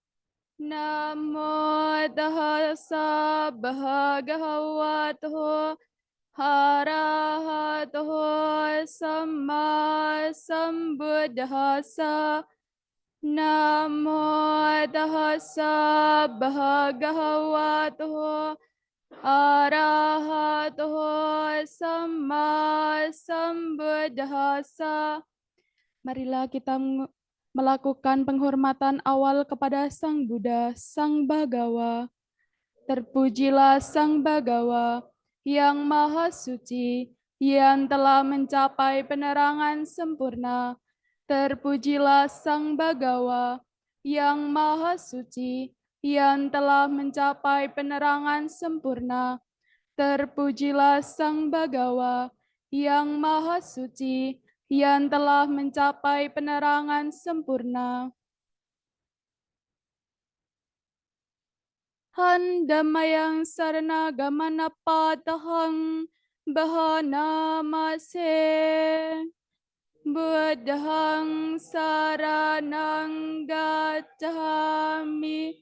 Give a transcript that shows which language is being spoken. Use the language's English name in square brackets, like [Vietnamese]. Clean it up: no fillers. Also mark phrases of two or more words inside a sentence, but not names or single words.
[Pali] Namo dahasa bhagavato harahato samma sambuddhasa. Namo dahasa bhagavato arahato samma sambuddhasa. [Indonesian] Marilah kita melakukan penghormatan awal kepada Sang Buddha, Sang Bhagawa. Terpujilah Sang Bhagawa yang Maha Suci, yang telah mencapai penerangan sempurna. Terpujilah Sang Bhagawa yang Maha Suci, yang telah mencapai penerangan sempurna. Terpujilah Sang Bhagawa yang Maha Suci, yang telah mencapai penerangan sempurna. [Pali] Handamayang sarana gamana patahang bahana mase. Buddhang saranang gacchami.